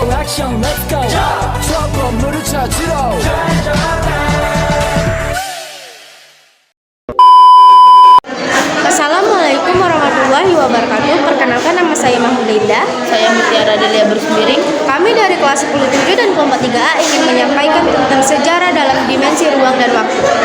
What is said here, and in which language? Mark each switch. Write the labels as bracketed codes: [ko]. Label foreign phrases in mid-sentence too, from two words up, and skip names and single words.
[ko] 액션 [en] let's go [ko] 저 건물을 찾으러 [ar] السلام عليكم ورحمة الله وبركاته. [id] Perkenalkan, nama saya Mahmudah. Saya Mutiara Delia Bersembiring. Kami dari kelas 10-7 dan kelompok 3A ingin menyampaikan tentang sejarah dalam dimensi ruang dan waktu.